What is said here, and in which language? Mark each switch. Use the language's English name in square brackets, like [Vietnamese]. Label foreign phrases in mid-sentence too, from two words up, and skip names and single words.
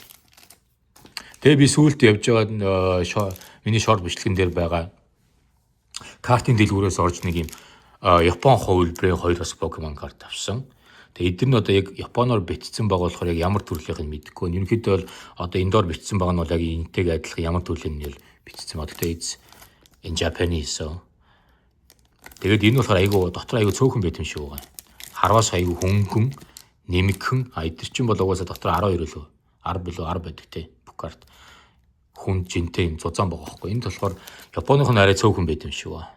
[Mongolian] Тэгээ би сүүлд явж байгаа миний short бичлэгэн дээр байгаа картын дэлгүүрээс орж нэг юм Япон хувилбарын 2 бас Pokemon карт авсан. Тэгээ эдгээр нь одоо яг Японоор бичсэн байгаа болохоор яг ямар төрлийнх нь мэдэхгүй. Ерөнхийдөө бол одоо эндоор бичсэн байгаа нь бол яг энэтэйг адилхан ямар төрлийн нь бичсэн байна. [English] Тэгээ it's in Japanese so. [Mongolian] Тэгээд энэ болохоор айгу дотор айгу цөөхөн байт юм шиг байгаа. Харвас айгу хөнгөн, нэмэгхэн, эдгээр чинь бол угаасаа дотор 12 лөө 10 билүү 10 байдаг те. Бүх карт хүн жинтэй юм зузаан байгаа байхгүй. Энд болохоор Японых нь арай цөөхөн байт юм шиг байна.